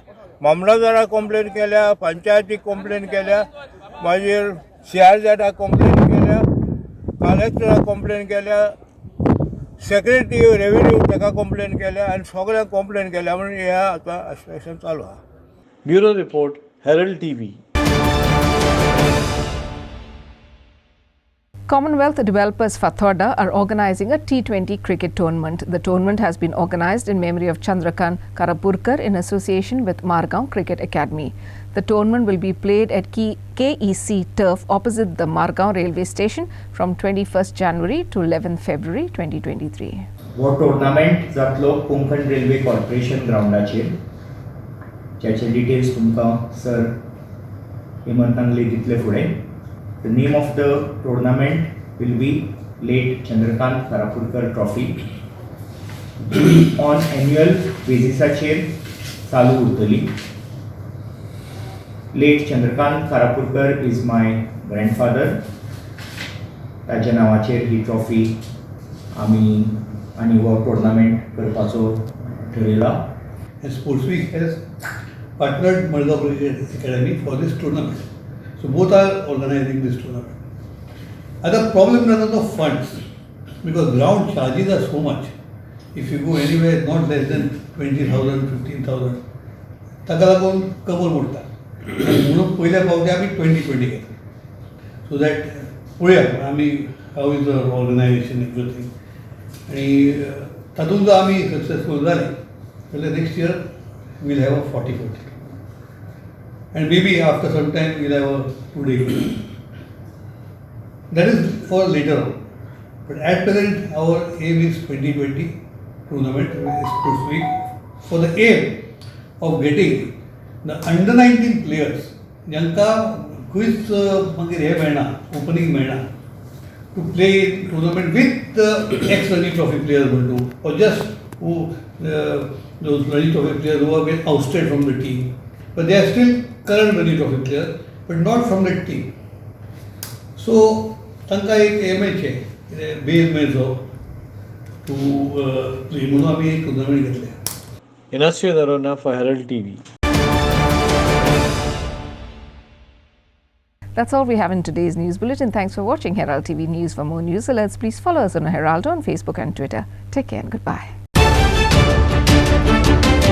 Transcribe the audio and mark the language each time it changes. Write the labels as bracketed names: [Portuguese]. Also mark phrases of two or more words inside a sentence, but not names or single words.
[Konkani] मामलादाराक कंप्लेन केल्या, पंचायतीक कंप्लेन केल्या, मागीर CRZाक कंप्लेन केल्या कलेक्टराक कंप्लेन केल्या, [English] secretary revenue [Konkani] ताका कंप्लेन केल्या आनी सगळ्यांक कंप्लेन केल्या म्हणून हे आतां आश्वासन चालू आहा. [English] Bureau Report, Herald TV. Commonwealth developers Fathoda are organising a T20 cricket tournament. The tournament has been organised in memory of Chandrakant Karapurkar in association with Margaon Cricket Academy. The tournament will be played at KEC turf opposite the Margaon railway station from 21st January to 11th February 2023. [Konkani] वो टूर्नामेंट जातलो कोंकण रेल्वे कॉर्पोरेशन ग्राउंडाचेर, ज्याचे डिटेल्स तुमकां सर हेमंतांगले दितले फुडें. [English] The name of the tournament will be Late Chandrakant Karapurkar Trophy. On annual basis [Konkani] चालू उरतली. [English] Late Chandrakant Karapurkar is my grandfather. [Konkani] ताच्या नांवाचेर ही ट्रॉफी आमी आनी हो टुर्नामेंट करपाचो ठरयला. [English] Sports Week has partnered Margaon Cricket Academy for this tournament. So both are organizing this tournament. And the problem is the funds, because ground charges are so much. If you go anywhere, not less than 20,000, 15,000, [Konkani] ताका लागून कमर मोडटा. म्हणून पयल्या फावटी आमी 2020 घेतली. [English] So that [Konkani] पळोवया आमी [English] how is the organization everything. [Konkani] आनी तातूंत जर आमी सक्सेसफूल जाले जाल्यार [English] next year we'll have a 40-40. And maybe after some time we'll have a 2-day game. That is for later on. But at present our aim is 2020 tournament Sports Week for the aim of getting the under 19 players janka quiz [Konkani] मागीर हे मेळना [English] opening मेळना to play in tournament with the ex-Ranji Trophy players म्हणटू or just who those Ranji Trophy players who have been ousted from the team, but they are still current Ranji Trophy players, but not from that team. So, [Konkani] तांकां एक एमएचे बेज मेळचो [English] to play [Konkani] म्हणून आमी एक टुर्नामेंट घेतले. [English] Inasya Narona for Herald TV. That's all we have in today's news bulletin. Thanks for watching Herald TV News. For more news alerts, please follow us on Herald on Facebook and Twitter. Take care and goodbye.